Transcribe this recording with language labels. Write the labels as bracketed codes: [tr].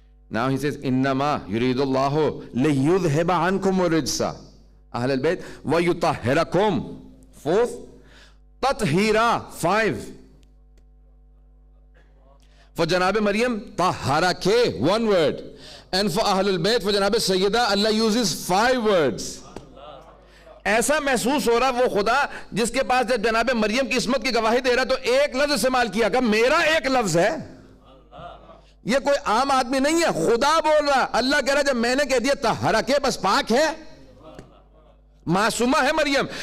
[en] Now he says [ar] انما یرید اللہ لیذہب عنکم الرجس اہل البیت وَيُطَهِّرَكُمْ. [en] Fourth, تطہیرہ. 5. For جناب مریم طہرکے, one word. And for Ahlul Bayt, for جناب سیدہ, Allah uses 5 words. [ur] ایسا محسوس ہو رہا وہ خدا جس کے پاس جب جناب مریم کی عصمت کی گواہی دے رہا تو ایک لفظ استعمال کیا کہ میرا ایک لفظ ہے. یہ کوئی عام آدمی نہیں ہے، خدا بول رہا. اللہ کہہ رہا جب میں نے کہہ دیا طہرکے، بس پاک ہے، معصومہ ہے مریم.